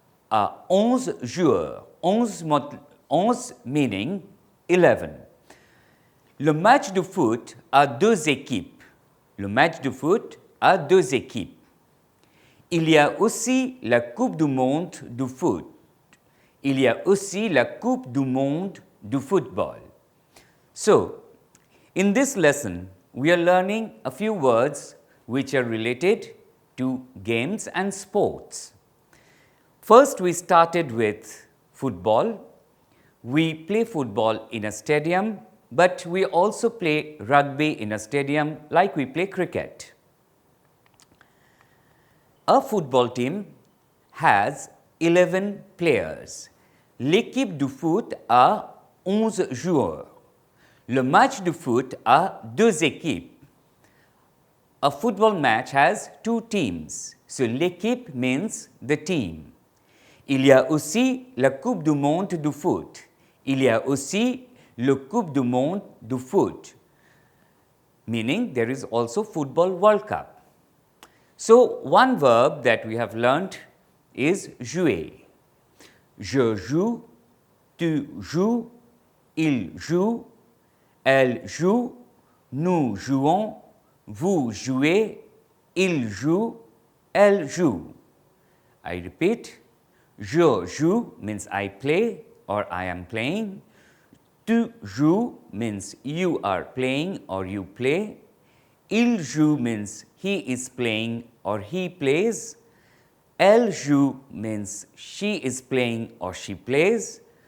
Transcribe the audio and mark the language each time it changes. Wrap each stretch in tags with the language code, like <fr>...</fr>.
<fr>A 11 joueurs. 11</fr> <en>meaning</en> <fr>11. Le match de foot a deux équipes. Le match de foot a deux équipes. Il y a aussi la Coupe du monde du foot. Il y a aussi la Coupe du monde du football.</fr> <en>So, in this lesson, we are learning a few words which are related to games and sports. First, we started with football. We play football in a stadium, but we also play rugby in a stadium like we play cricket. A football team has 11 players.</en> <fr>L'équipe du foot a 11 joueurs. Le match de foot a deux équipes.</fr> <en>A football match has two teams. So l'équipe means the team.</en> <fr>Il y a aussi la Coupe du monde du foot. Il y a aussi le Coupe du monde du foot.</fr> <en>Meaning there is also Football World Cup. So one verb that we have learned is jouer.</en> <fr>Je joue, tu joues, il joue, elle joue, nous jouons, vous jouez, il joue, elle joue.</fr> <en>I repeat,</en> <fr>je joue</fr> <en>means I play or I am playing.</en> <fr>Tu joues</fr> <en>means you are playing or you play.</en> <fr>Il joue</fr> <en>means he is playing or he plays.</en> <fr>Elle joue</fr> <en>means she is playing or she plays.</en>